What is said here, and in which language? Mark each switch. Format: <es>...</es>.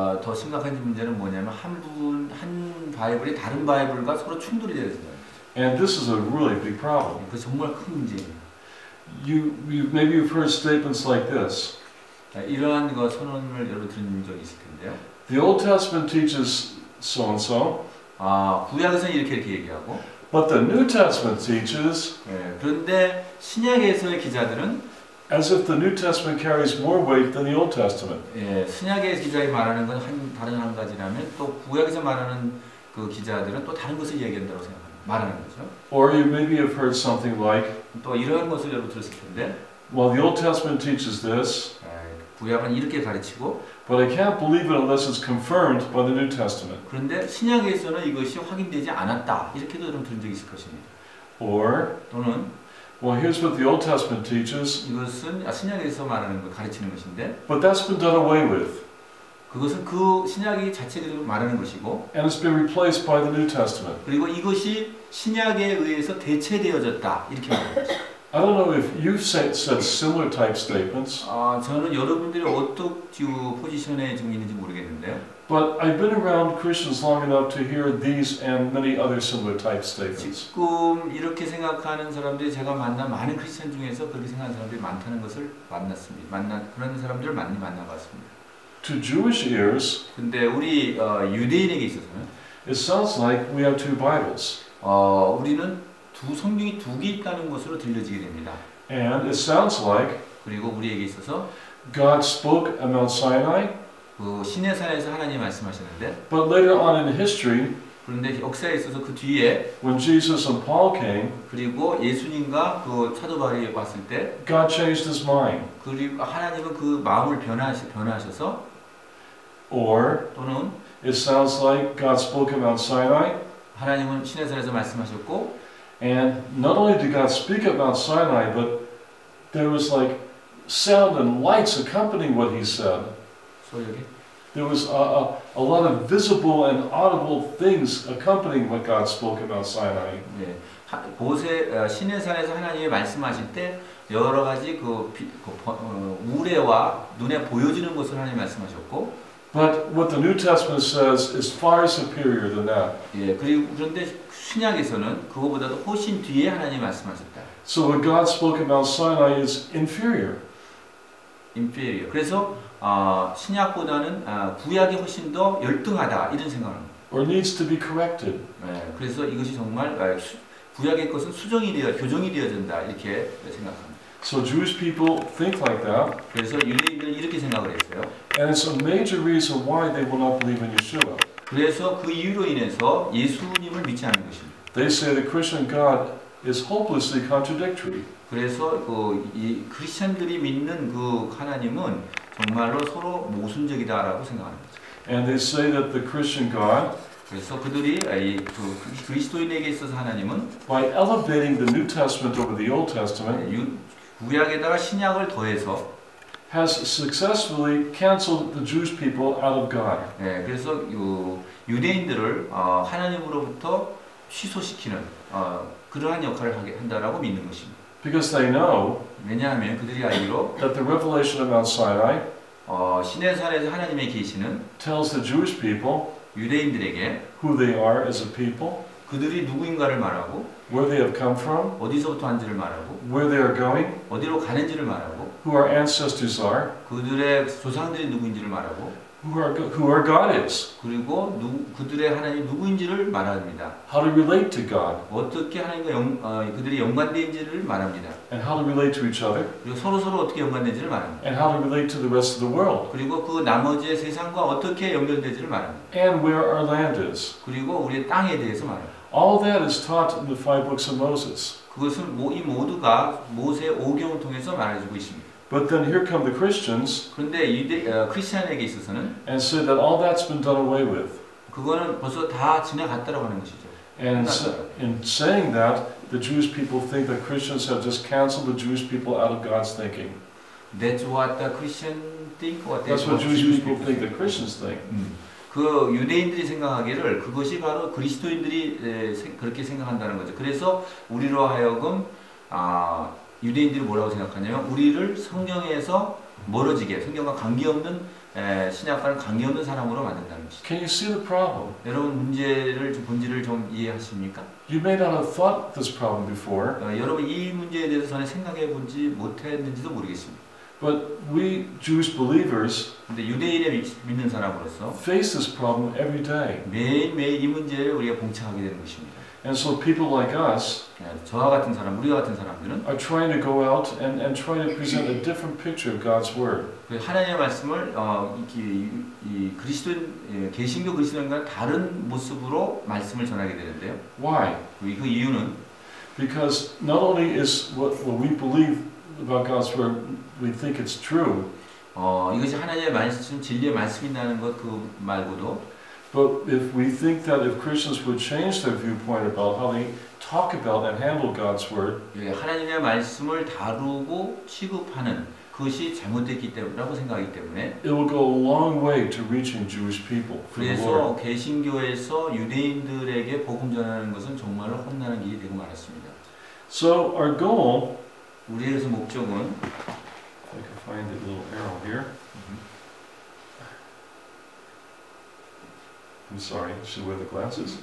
<ko>더 심각한 문제는 뭐냐면 한 바이블이 다른 바이블과 서로 충돌이 되는 거예요.</ko> <en>And this is a really big problem.</en> <ko>그 정말 큰 문제입니다.</ko> <en>Maybe you've heard statements like this.</en> <ko>이러한 거 선언을 여러 들은 적이 있을 텐데요.</ko> <en>The Old Testament teaches so and so.</en> <ko>구약에서는 이렇게 얘기하고.</ko> <en>But the New Testament teaches.</en> <ko>그런데 신약에서의 기자들은</ko> <en>as if the New Testament carries more weight than the Old Testament.</en> <ko>예, 신약의 기자가 말하는 건 다른 한 가지라면 또 구약에서 말하는 그 기자들은 또 다른 것을 얘기한다고 말하는 거죠.</ko> <en>Or you maybe have heard something like,</en> <ko>또 이런 것을 여러분 들었을 텐데,</ko> <en>well, the Old Testament teaches this,</en> <ko>구약은 이렇게 가르치고,</ko> <en>but I can't believe it unless it's confirmed by the New Testament.</en> <ko>그런데 신약에서는 이것이 확인되지 않았다. 이렇게도 여러분 들은 적이 있을 것입니다.</ko> <en>Or,</en> <ko>또는</ko> <en>well, here's what the Old Testament teaches,</en> <ko>이것은 신약에서 말하는 거 가르치는 것인데,</ko> <en>but that's been done away with,</en> <ko>그것은 그 신약이 자체적으로 말하는 것이고,</ko> <en>and it's been replaced by the New Testament.</en> <ko>그리고 이것이 신약에 의해서 대체되어졌다. 이렇게 말하는 것이죠.</ko> <en>I don't know if you've said similar type statements,</en> <ko>저는 여러분들이 어떤 포지션에 지금 있는지 모르겠는데요.</ko> <en>but I've been around Christians long enough to hear these and many other similar type statements.</en> <ko>지금 이렇게 생각하는 사람들이 제가 만난 많은 크리스천 중에서 그렇게 생각하는 사람들이 많다는 것을 만났습니다. 그런 사람들을 많이 만나봤습니다.</ko> <en>To Jewish ears,</en> <ko>근데 우리 유대인에게 있어서는</ko> <en>it sounds like we have two Bibles.</en> <ko>우리는 성경이 두 개 있다는 것으로 들려지게 됩니다.</ko> <en>And it sounds like</en> <ko>그리고 우리에게 있어서</ko> <en>God spoke at Mount Sinai,</en> <ko>그 시내산에서 하나님 말씀하셨는데,</ko> <en>but later on in history,</en> <ko>그런데 역사에 있어서 그 뒤에</ko> <en>when Jesus and Paul came,</en> <ko>그리고 예수님과 그 사도 바울이 왔을 때,</ko> <en>God changed his mind.</en> <ko>그리고 하나님은 그 마음을 변화하셔서,</ko> <en>Or</en> <ko>또는</ko> <en>it sounds like God spoke at Mount Sinai,</en> <ko>하나님은 시내산에서 말씀하셨고,</ko> <en>and not only did God speak at Mount Sinai, but there was like sound and lights accompanying what he said.</en> <ko>소리하게.</ko> <en>There was a lot of visible and audible things accompanying what God spoke at Mount Sinai.</en> <ko>네, 시내산에서 하나님이 말씀하실 때 여러 가지 우레와 눈에 보여지는 것을 하나님 말씀하셨고,</ko> <en>But what the New Testament says is far superior than that.</en> <ko>예, 그런데 신약에서는 그거보다도 훨씬 뒤에 하나님 말씀하셨다.</ko> <en>So what God spoke at Mount Sinai is inferior. inferior.</en> <ko>그래서 신약보다는 구약이 훨씬 더 열등하다 이런 생각을 합니다.</ko> <en>Or needs to be corrected.</en> <ko>네, 그래서 이것이 정말 구약의 것은 교정이 되어진다 이렇게 생각합니다.</ko> <en>So Jewish people think like that.</en> <ko>그래서 유대인들은 이렇게 생각을 했어요.</ko> <en>And it's a major reason why they will not believe in Yeshua.</en> <ko>그래서 그 이유로 인해서 예수님을 믿지 않는 것입니다.</ko> <en>They say the Christian God is hopelessly contradictory.</en> <ko>그래서 이 크리스천들이 믿는 그 하나님은 정말로 서로 모순적이다라고 생각하는 거죠.</ko> <en>And they say that the Christian God,</en> <ko>그래서 그들이 그리스도인에게 있어서 하나님은</ko> <en>by elevating the New Testament over the Old Testament,</en> <ko>구약에다가 신약을 더해서</ko> <en>has successfully canceled the Jewish people out of God.</en> <ko>네, 그래서 유대인들을 하나님으로부터 취소시키는 그러한 역할을 한다라고 믿는 것입니다.</ko> <en>Because they know</en> <ko>왜냐하면 그들이 알기로</ko> <en>that the revelation of Mount Sinai</en> <ko>시내산에서 하나님의 계시는</ko> <en>tells the Jewish people</en> <ko>유대인들에게</ko> <en>who they are as a people,</en> <ko>그들이 누구인가를 말하고</ko> <en>where they have come from,</en> <ko>어디서부터 왔는지를 말하고</ko> <en>where they are going,</en> <ko>어디로 가는지를 말하고</ko> <en>who our ancestors are,</en> <ko>그들의 조상들이 누구인지를 말하고</ko> <en>who our God is,</en> <ko>그리고 그들의 하나님 누구인지를 말합니다.</ko> <en>how to relate to God,</en> <ko>어떻게 하나님과 그들이 연관된지를 말합니다.</ko> <en>and how to relate to each other,</en> <ko>그리고 서로 어떻게 연관된지를 말합니다.</ko> <en>and how to relate to the rest of the world,</en> <ko>그리고 그 나머지의 세상과 어떻게 연결되지를 말합니다.</ko> <en>and where our land is.</en> <ko>그리고 우리의 땅에 대해서 말합니다.</ko> <en>All that is taught in the 5 books of Moses.</en> <ko>그것은 이 모두가 모세 5경을 통해서 말해주고 있습니다.</ko> <en>But then here come the Christians</en> <ko>그런데 크리스천에게 있어서는</ko> <en>and say that all that's been done away with.</en> <ko>그거는 벌써 다 지나갔다라고 하는 것이죠.</ko> <en>And in saying that, the Jewish people think that Christians have just canceled the Jewish people out of God's thinking. That's what the Christian think. That's what Jewish people think that Christians think.</en> <ko>그 유대인들이 생각하기를 그것이 바로 그리스도인들이 그렇게 생각한다는 거죠. 그래서 우리로 하여금 유대인들이 뭐라고 생각하냐면 우리를 성경에서 멀어지게 성경과 관계없는 신약과는 관계없는 사람으로 만든다는 것이죠.</ko> <en>Can you see the problem?</en> <ko>여러분 본질을 좀 이해하십니까?</ko> <en>You may not have thought this problem before.</en> <ko>여러분 이 문제에 대해서 전에 생각해 보지 못했는지도 모르겠습니다.</ko> <en>But we Jewish believers</en> <ko>근데 유대인에 믿는 사람으로서</ko> <en>face this problem every day.</en> <ko>매일매일 이 문제를 우리가 봉착하게 되는 것입니다.</ko> <en>And so people like us</en> <ko>저와 같은 사람, 우리와 같은 사람들은</ko> <en>are trying to go out and try to present a different picture of God's Word.</en> <ko>하나님의 말씀을 이 그리스도인 개신교 그리스도인과 다른 모습으로 말씀을 전하게 되는데요.</ko> <en>Why?</en> <ko>그 이유는</ko> <en>Because not only is what we believe about God's Word, we think it's true.</en> <ko>이것이 하나님의 말씀, 진리의 말씀이라는 것 그 말고도</ko> <en>But if we think that if Christians would change their viewpoint about how they talk about and handle God's Word,</en> <ko>하나님의 말씀을 다루고 취급하는 그것이 잘못됐기 때문이라고 생각하기 때문에</ko> <en>it will go a long way to reaching Jewish people for the</en> <ko>그래서</ko> <en>Lord.</en> <ko>개신교에서 유대인들에게 복음 전하는 것은 정말로 험난한 길이 되고 말았습니다.</ko> <en>So our goal,</en> <ko>우리의 목적은</ko> <en>if I can find a little arrow here. I'm sorry, should I wear the glasses?</en>